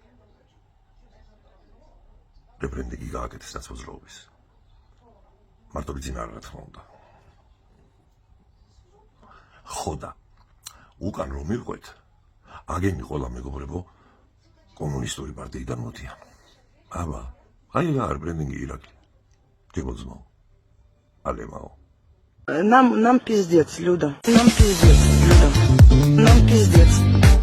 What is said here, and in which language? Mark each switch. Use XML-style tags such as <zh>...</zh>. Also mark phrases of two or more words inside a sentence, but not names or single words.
<ka>რებრენდინგი გააკეთეს ნაცმოძრაობის. მარტო ბიძინა არა, რა თქმა უნდა. ხო და უკან რომ მიყვეთ, აგენი ყველა მეგობრებო კომუნისტური პარტიიდან მოდიან. აბა, აი რა რებრენდინგი ირაკლი. Тибозмо. Алемао.</ka> <ru>Нам пиздец, Люда. Нам пиздец, Люда. Нам пиздец.</ru>